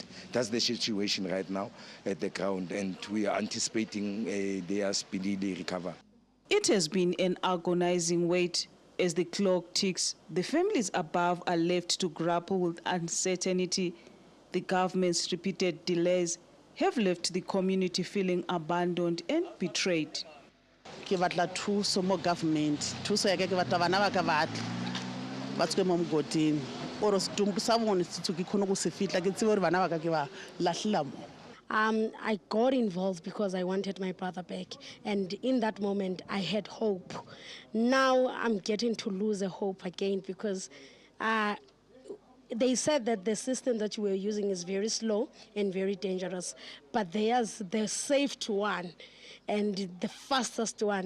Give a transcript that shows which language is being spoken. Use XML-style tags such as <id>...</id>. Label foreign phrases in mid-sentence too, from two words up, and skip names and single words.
<en>That's the situation right now at the ground, and we are anticipating their speedy recover. It has been an agonizing wait. As the clock ticks, the families above are left to grapple with uncertainty. The government's repeated delays have left the community feeling abandoned and betrayed.</en> <tn>Ke batla thuso mo government thuso ya ke batla bana ba ka batla ba tswe mo mgodini oro setumbu sa bone se tsuki khono go se fitla ke tsebe re bana ba ka ke ba lahlela mo.</tn> <en>I got involved because I wanted my brother back, and in that moment I had hope. Now I'm getting to lose a hope again because they said that the system that we are using is very slow and very dangerous, but there's the safest one and the fastest one.</en>